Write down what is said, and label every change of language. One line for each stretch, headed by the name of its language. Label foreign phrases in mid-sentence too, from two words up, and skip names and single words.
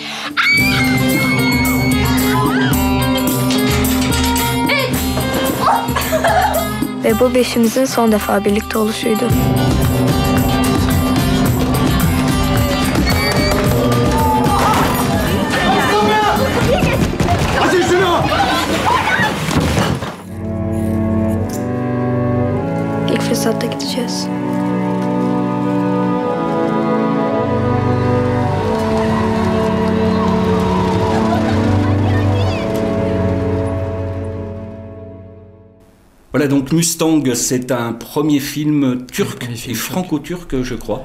Turkish: Ve bu beşimizin son defa birlikte oluşuydu. Hadi şunu! İlk fırsatta gideceğiz.
French: Voilà, donc Mustang, c'est un premier film turc et franco-turc, je crois.